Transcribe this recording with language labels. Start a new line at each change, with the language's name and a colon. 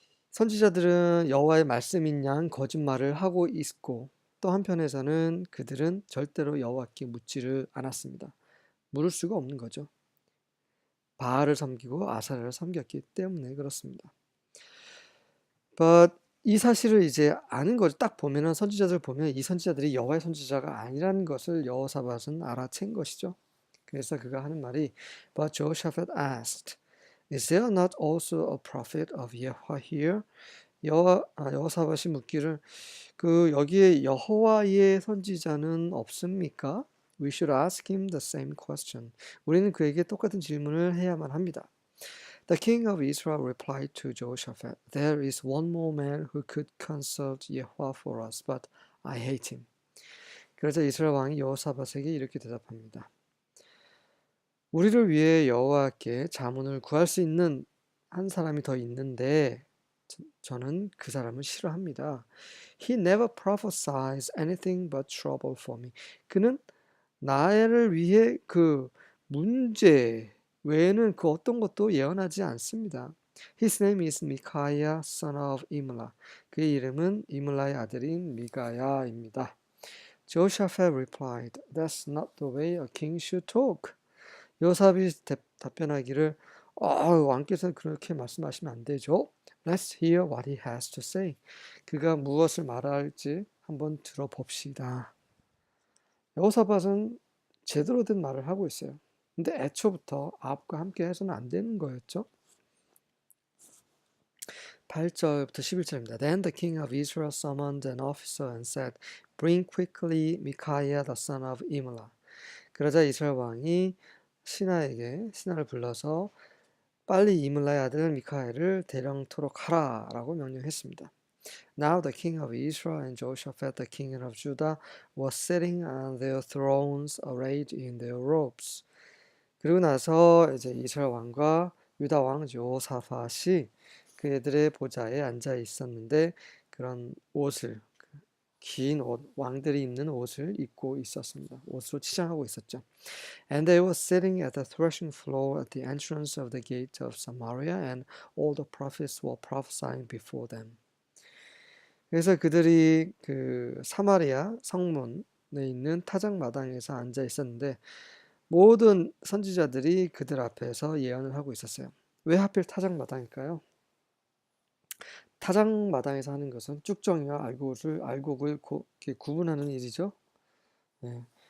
Korean: 선지자들은 여호와의 말씀인 양 거짓말을 하고 있고 또 한편에서는 그들은 절대로 여호와께 묻지를 않았습니다. 물을 수가 없는 거죠. 바알을 섬기고 아사랴를 섬겼기 때문에 그렇습니다. But 이 사실을 이제 아는 거죠. 딱 보면은 선지자들 보면 이 선지자들이 여호와의 선지자가 아니라는 것을 여호사밧은 알아챈 것이죠. 그래서 그가 하는 말이
English: But Jehoshaphat asked, Is there not also a prophet of Yahweh here?
Korean: 여호사밧이 묻기를 여기에 여호와의 선지자는 없습니까?
English: We should ask him the same question.
Korean: 우리는 그에게 똑같은 질문을 해야만 합니다.
English: The king of Israel replied to Jehoshaphat, There is one more man who could consult Yahweh for us, but I hate him.
Korean: 그러자 이스라엘 왕이 여호사밧에게 이렇게 대답합니다. 우리를 위해 여호와께 자문을 구할 수 있는 한 사람이 더 있는데 저는 그 사람을 싫어합니다.
English: He never prophesies anything but trouble for me.
Korean: 그는 나를 위해 그 문제 외에는 그 어떤 것도 예언하지 않습니다.
English: His name is Micaiah, son of Imlah.
Korean: 그의 이름은 이물라의 아들인 미가야입니다.
English: Jehoshaphat replied, That's not the way a king should talk.
Korean: 여호사밧이 답변하기를 왕께서는 그렇게 말씀하시면 안 되죠.
English: Let's hear what he has to say.
Korean: 그가 무엇을 말할지 한번 들어봅시다. 여호사밧은 제대로 된 말을 하고 있어요. 근데 애초부터 아합과 함께 해서는 안 되는 거였죠. 8절부터 11절입니다.
English: Then the king of Israel summoned an officer and said, Bring quickly Micaiah the son of Imlah.
Korean: 그러자 이스라엘 왕이 신하를 불러서 빨리 이물라의 아들 미카엘을 대령토록 하라라고 명령했습니다.
English: Now the king of Israel and Jehoshaphat the king of Judah were sitting on their thrones arrayed in their robes.
Korean: 그리고 나서 이제 이스라엘 왕과 유다 왕 여호사밧이 그들의 보좌에 앉아 있었는데 그런 옷을 긴 옷, 왕들이 입는 옷을 입고 있었습니다. 옷으로 치장하고 있었죠.
English: And they were sitting at the threshing floor at the entrance of the gate of Samaria, and all the prophets were prophesying before them.
Korean: 그래서 그들이 그 사마리아 성문에 있는 타작 마당에서 앉아 있었는데 모든 선지자들이 그들 앞에서 예언을 하고 있었어요. 왜 하필 타작 마당일까요? 타작 마당에서 하는 것은 쭉정이와 알곡을 구분하는 일이죠. 네.